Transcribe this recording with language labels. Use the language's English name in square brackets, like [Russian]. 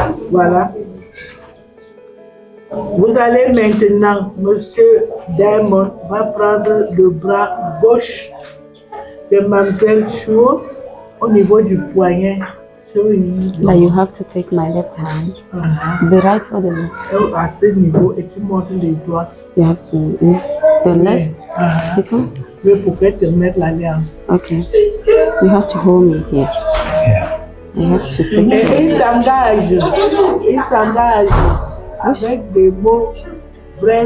[French] Voilà. Vous allez maintenant, Monsieur Diamond va prendre le bras gauche de Mademoiselle Chou au niveau du poignet. [English] Now you have to take my left hand, the right or the left. [French] À ce niveau, et tu montres les doigts. [English] You have to use the left. This one? [French] Mais pour que tu mettes l'alliance. [English] Okay. You have to hold me here. Yeah. You have to [French] Et [English] take [French] il s'engage avec des mots vrais,